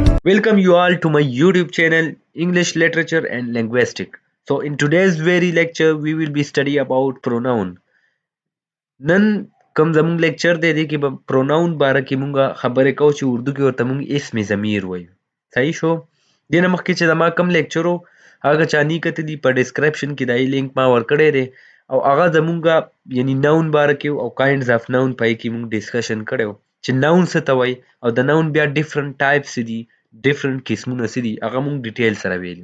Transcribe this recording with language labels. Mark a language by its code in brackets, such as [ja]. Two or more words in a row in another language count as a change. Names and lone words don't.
[en] Welcome you all to my YouTube channel English Literature and Linguistic. So in today's very lecture we will be study about pronoun. [ps] نن کوم زموږ لیکچر دی دی کې به پروناون باره کې مونږه خبرې کوو چې اردو کې ورته مونږ [ur] اسم ضمیر [ps] وایو. صحیح شو؟ دې نه مخکې چې زما کوم لیکچر و هغه چا نه کتلي په ډسکرپشن کې دای لینک ما ورکړی دی او هغه زمونږه یعنی ناون باره کې او [en] kinds of noun [ps] پای کې مونږ ډسکشن کړی و چې ناون څه ته وایي او د ناون بیا [en] different types [ps] دي ډیفرنٹ قسمونه څه دي هغه مونږ ډیټیل سره ویلي.